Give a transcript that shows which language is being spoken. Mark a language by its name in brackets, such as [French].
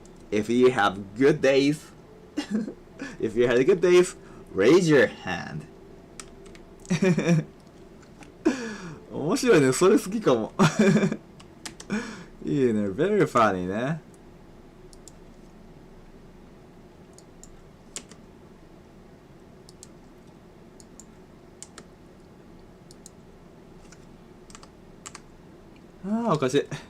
[English] If you have good days.If you had good days, raise your hand. [Japanese] 面白いね、それ好きかも。いいね、 [English] very funny [Japanese] ね。ああ、おかしい。